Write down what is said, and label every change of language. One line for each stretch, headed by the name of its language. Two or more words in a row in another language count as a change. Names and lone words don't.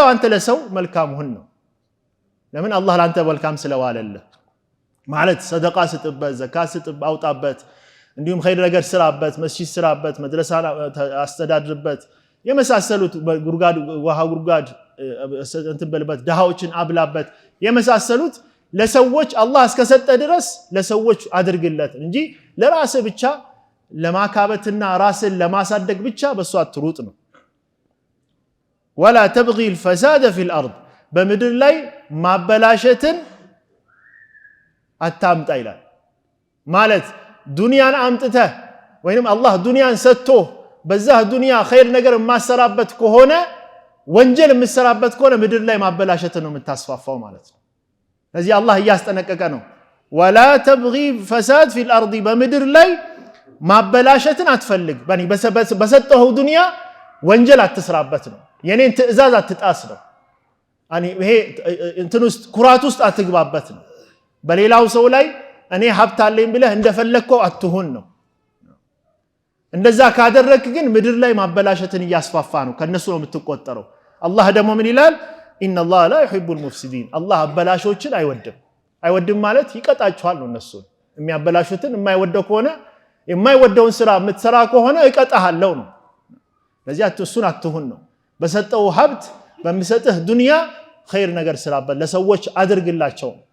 Amharic: አንተ ለሰው መልካም ሁን ነው ለምን አላህ ለአንተ መልካም ስለዋለልህ ማለት ሰደቃ ስጥበት ዘካት ስጥብ አውጣበት እንዲሁም ኸይር ነገር ስራበት መስጂድ ስራበት መድረሳ አስተዳድርበት የመሳሰሉት ጉርጋድ ውሃ ጉርጋድ እንትን በልበት ደሃዎችን አብላበት የመሳሰሉት ለሰዎች አላህ እስከሰጠ ድረስ ለሰዎች አድርግለት እንጂ ለራስ ብቻ ለማካበትና ራስን ለማሳደግ ብቻ በሷ አትሩጥ ነው
Arabic: ولا تبغي الفساد في الارض
Amharic: በምድር ላይ ማበላሸትን አታምጣ ይላል ማለት ዱንያን አምጥተህ ወይንም አላህ ዱንያን ሰጥቶ በዛ ዱንያ ኸይር ነገር ማሰራበት ከሆነ ወንጀል የምሰራበት ከሆነ ምድር ላይ ማበላሸትን ነው የምታስፋፋው ማለት ነው ስለዚህ አላህ ያስጠነቀቀ ነው
Arabic: ولا تبغي فساد في الارض
Amharic: በምድር ላይ ማበላሸትን አትፈልግ በኒ በሰጠው ዱንያ ወንጀል አትስራበት ነው የኔን ትእዛዝ አትጣስ ነው አኒ ይሄ እንትን ውስጥ ኩራት ውስጥ አትግባበት ነው በሌላው ሰው ላይ እኔ ሀብት አለኝ ብለህ እንደፈለከው አትሁን ነው እንደዛ ካደረክ ግን ምድር ላይ ማበላሸትን ያስፋፋ ነው ከነሱ ነው የምትቆጠረው አላህ ደግሞ ምን ይላል
Arabic: ان الله لا يحب المفسدين
Amharic: አላህ አበላሾችን አይወድም ማለት ይቀጣቸዋል ነው እነሱ የሚያበላሹትን የማይወደው ከሆነ የማይወደውን ስራ የምትሰራ ከሆነ ይቀጣሃለው ነው ለዚህ እሱን አትሁን ነው በሰጠው ሀብት በሚሰጥህ ዱንያ ኸይር ነገር ስራበት ለሰዎች አድርግላቸው